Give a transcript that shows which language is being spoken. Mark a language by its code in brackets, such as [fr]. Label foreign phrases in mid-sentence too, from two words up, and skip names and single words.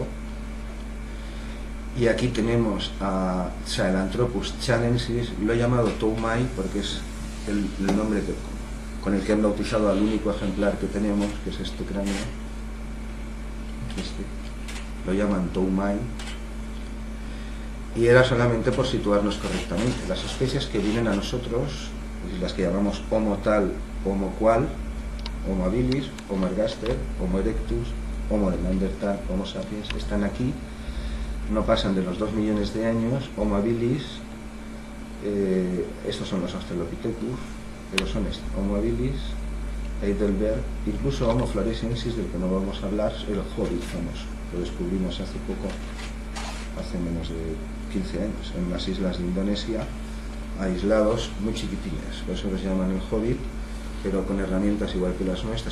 [es] Y aquí tenemos a Sahelanthropus challensis, lo he llamado Toumai porque es el nombre con el que han bautizado al único ejemplar que tenemos, que es este cráneo. Lo llaman Toumai. Y era solamente por situarnos correctamente. Las especies que vienen a nosotros, las que llamamos Homo tal, Homo cual, Homo habilis, Homo ergaster, Homo erectus, Homo de Neandertal, Homo sapiens, están aquí, no pasan de los 2 millones de años. Homo habilis, estos son los Australopithecus, pero son estos, Homo habilis, Heidelberg, incluso Homo floresiensis, del que no vamos a hablar, el Hobbit famoso, lo descubrimos hace poco, hace menos de 15 años, en las islas de Indonesia, aislados, muy chiquitines, por eso los llaman el Hobbit, pero con herramientas igual que las nuestras.